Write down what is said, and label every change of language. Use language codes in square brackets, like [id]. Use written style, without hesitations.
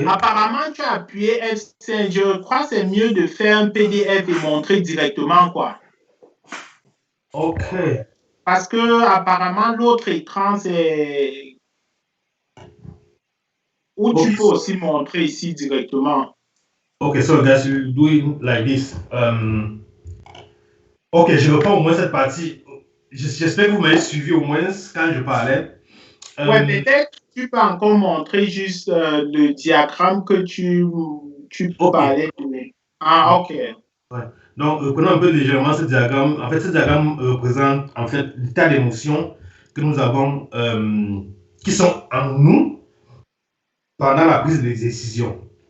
[fr] Apparemment, tu as appuyé F5. Je crois que c'est mieux de faire un PDF et montrer directement, quoi. OK. Parce que apparemment, l'autre écran, c'est où tu peux aussi montrer ici directement. [en] Okay, so guys, you do it like this. [fr] Ok, je reprends au moins cette partie. J'espère que vous m'avez suivi au moins quand je parlais. Ouais, peut-être tu peux encore montrer juste le diagramme que tu Ok. parlais. Ah, ok. Ouais. Donc, prenons un peu légèrement ce diagramme. En fait, ce diagramme représente en fait l'état d'émotions que nous avons, qui sont en nous pendant la prise de décision.